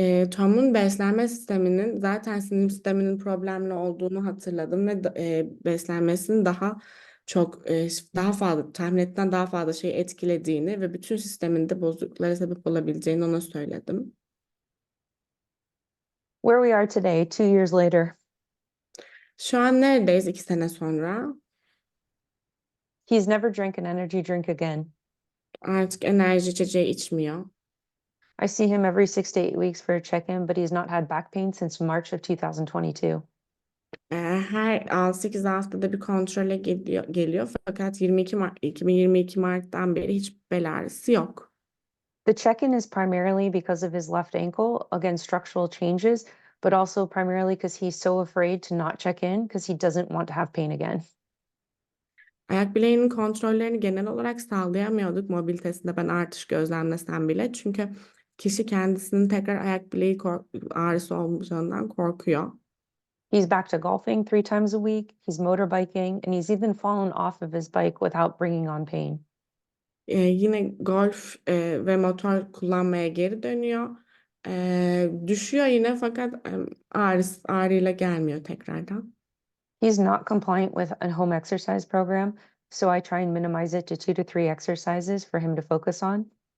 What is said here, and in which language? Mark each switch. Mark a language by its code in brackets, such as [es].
[tr] Tom'un beslenme sisteminin zaten sinir sisteminin problemli olduğunu hatırladım ve beslenmesinin daha çok daha fazla tahmin ettiğinden daha fazla şey etkilediğini ve bütün sisteminde bozukluklara sebep olabileceğini ona söyledim. [en] Where we are today, 2 years later, [tr] Şu an neredeyiz 2 sene sonra? [en] he's never drank an energy drink again. [tr] Artık enerji içeceği içmiyor. [en] I see him every 6 to 8 weeks for a check-in, but he's not had back pain since March of 2022. [tr] Her 6-8 haftada bir kontrole geliyor fakat 2022 Mart'tan beri hiç bel ağrısı yok. [en] The check-in is primarily because of his left ankle, again, structural changes, but also primarily because he's so afraid to not check in because he doesn't want to have pain again. [tr] Ayak bileğinin kontrollerini genel olarak sağlayamıyorduk mobilitesinde ben artış gözlemlesem bile. Çünkü kişi kendisinin tekrar ayak bileği ağrısı olacağından korkuyor. [en] He's back to golfing 3 times a week. He's motorbiking, and he's even fallen off of his bike without bringing on pain. [tr] Yine golf ve motor kullanmaya geri dönüyor. Düşüyor yine fakat ağrıyla gelmiyor tekrardan. [en] He's not compliant with a home exercise program, so I try and minimize it to 2 to 3 exercises for him to focus on.